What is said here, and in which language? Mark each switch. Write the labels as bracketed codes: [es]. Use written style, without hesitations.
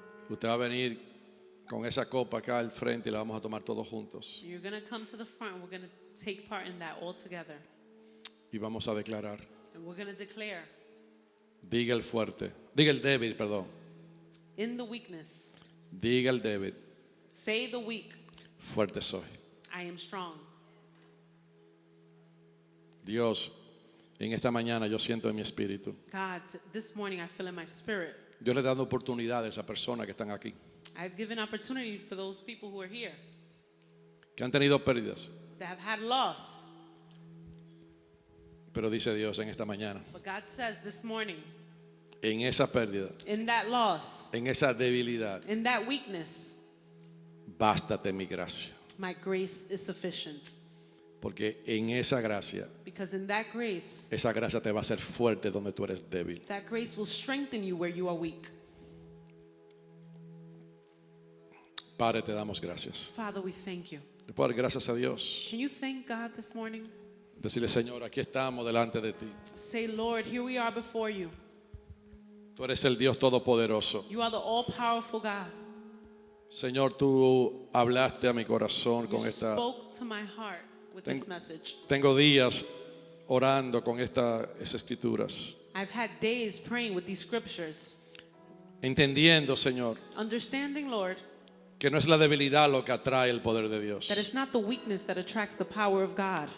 [es] Usted va a venir con esa copa acá al frente y la vamos a tomar todos juntos. [en] You're going to come to the front. We're going to take part in that all together. [es] Y vamos a declarar. [en] And we're going to declare, [es] Diga el fuerte. Diga el débil, perdón. [en] in the weakness, [es] Diga el débil. [en] say the weak, [es] Fuerte soy. [en] I am strong. [es] Dios, en esta mañana yo siento en mi espíritu. [en] God, this morning I feel in my spirit. [es] Dios le está dando oportunidad a esas personas que están aquí, [en] I've given opportunity for those people who are here [es] que han tenido pérdidas. [en] that have had loss. [es] Pero dice Dios en esta mañana, [en] But God says this morning, [es] en esa pérdida, [en] in that loss, [es] en esa debilidad, [en] in that weakness, [es] bástate mi gracia. [en] my grace is sufficient. [es] Porque en esa gracia, [en] Because in that grace, [es] esa gracia te va a hacer fuerte donde tú eres débil. [en] that grace will strengthen you where you are weak. [es] Padre, te damos gracias. [en] Father, we thank you. [es] Le puedo dar gracias a Dios. [en] Can you thank God this morning? [es] Decirle, Señor, aquí estamos delante de ti. [en] Say, Lord, here we are before you. [es] Tú eres el Dios todopoderoso. [en] You are the all-powerful God. [es] Señor, tú hablaste a mi corazón [en] You [es] con esta. [en] spoke to my heart with [es] Ten- [en] this message. [es] Tengo días orando con estas escrituras, [en] I've had days praying with these scriptures, [es] entendiendo, Señor, [en] understanding, Lord, [es] que no es la debilidad lo que atrae el poder de Dios, [en] that it's not the weakness that attracts the power of God,